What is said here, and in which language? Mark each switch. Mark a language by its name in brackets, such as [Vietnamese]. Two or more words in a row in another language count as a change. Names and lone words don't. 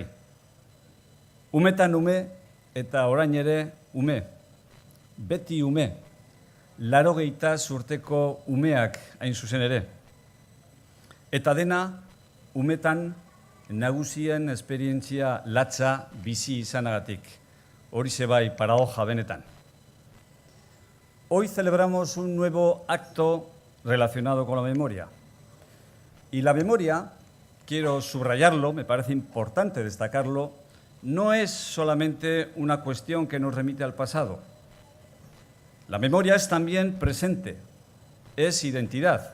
[Basque] Umetan ume eta orain ere ume, beti ume, 80 urteko umeak hain zuzen ere. Eta dena, umetan nagusien esperientzia latza bizi izanagatik. Horixe bai paradoja benetan. [Spanish] Hoy celebramos un nuevo acto relacionado con la memoria. Y la memoria, quiero subrayarlo, me parece importante destacarlo, no es solamente una cuestión que nos remite al pasado. La memoria es también presente, es identidad.